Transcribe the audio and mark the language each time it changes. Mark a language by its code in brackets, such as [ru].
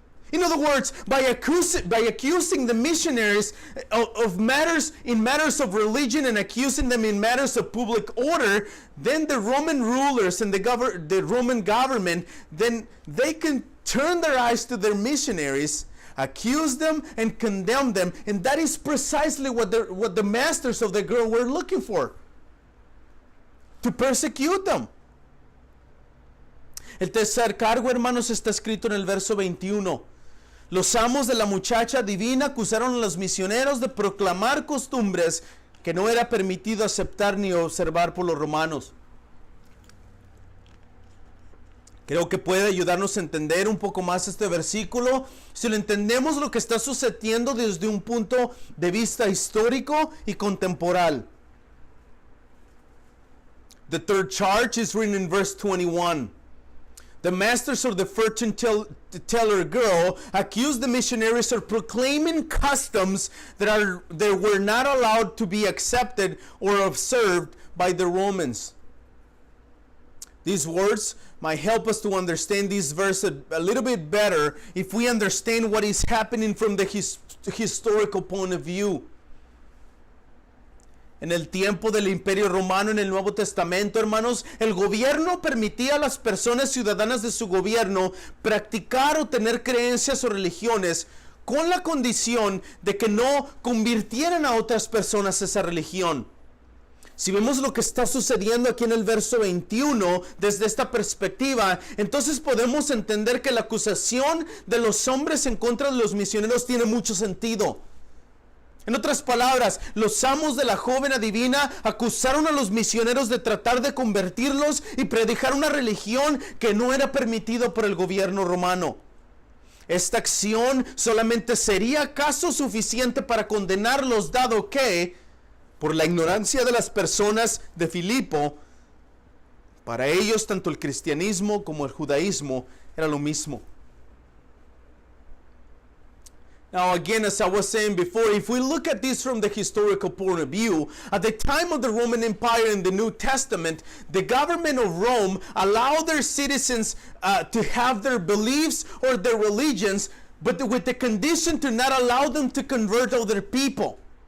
[en] In other words, by accusing the missionaries of matters of religion and accusing them in matters of public order, then the Roman rulers and the Roman government, then they can turn their eyes to their missionaries, accuse them and condemn them, and that is precisely what the masters of the girl were looking for, to persecute them. [es] El tercer cargo, hermanos, está escrito en el verso 21. Los amos de la muchacha divina acusaron a los misioneros de proclamar costumbres que no era permitido aceptar ni observar por los romanos. Creo que puede ayudarnos a entender un poco más este versículo si lo entendemos lo que está sucediendo desde un punto de vista histórico y contemporáneo. [en] The third charge is written in verse 21. The masters of the fortune teller girl accused the missionaries of proclaiming customs that were not allowed to be accepted or observed by the Romans. These words might help us to understand this verse a little bit better if we understand what is happening from the historical point of view. [es] En el tiempo del Imperio Romano, en el Nuevo Testamento, hermanos, el gobierno permitía a las personas ciudadanas de su gobierno practicar o tener creencias o religiones con la condición de que no convirtieran a otras personas a esa religión. Si vemos lo que está sucediendo aquí en el verso 21, desde esta perspectiva, entonces podemos entender que la acusación de los hombres en contra de los misioneros tiene mucho sentido. En otras palabras, los amos de la joven adivina acusaron a los misioneros de tratar de convertirlos y predicar una religión que no era permitido por el gobierno romano. Esta acción solamente sería caso suficiente para condenarlos, dado que, por la ignorancia de las personas de Filipo, para ellos tanto el cristianismo como el judaísmo era lo mismo. [en] Now again, as I was saying before, if we look at this from the historical point of view, at the time of the Roman Empire in the New Testament, the government of Rome allowed their citizens to have their beliefs or their religions, but with the condition to not allow them to convert other people.